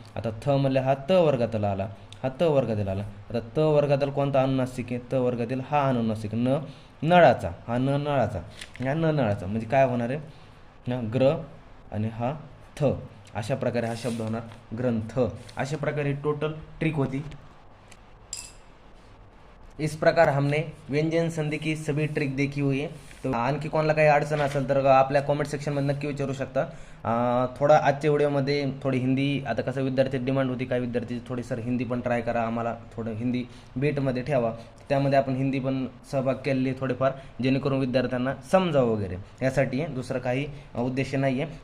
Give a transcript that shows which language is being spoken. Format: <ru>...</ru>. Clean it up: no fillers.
<mr>आता थ म्हणले हा त वर्गातला आला, आता त वर्गातील कोणता अनुनासिक आहे, त वर्गातील हा अनुनासिक, नळाचा, हा नळाचा, म्हणजे काय होणार आहे, ग्र आणि हा थ. अशा प्रकारे हा शब्द होणार ग्रंथ. अशा प्रकारे टोटल ट्रिक होती.</mr> <hi>इस प्रकार हमने व्यंजन संधि की सभी ट्रिक देखी हुई है.</hi> <mr>तो आणखी कोणाला काही अडचण असेल तर आपल्या कॉमेंट सेक्शनमध्ये नक्की विचारू शकता. थोडा आजच्या व्हिडिओमध्ये थोडी हिंदी, आता कसं विद्यार्थी डिमांड होती, काही विद्यार्थी थोडी सर हिंदी पण ट्राय करा, आम्हाला थोडं हिंदी बेटमध्ये ठेवा, त्यामध्ये आपण हिंदी पण सहभाग केलेली थोडेफार, जेणेकरून विद्यार्थ्यांना समजावं वगैरे, यासाठी दुसरं काही उद्देश नाही आहे.</mr>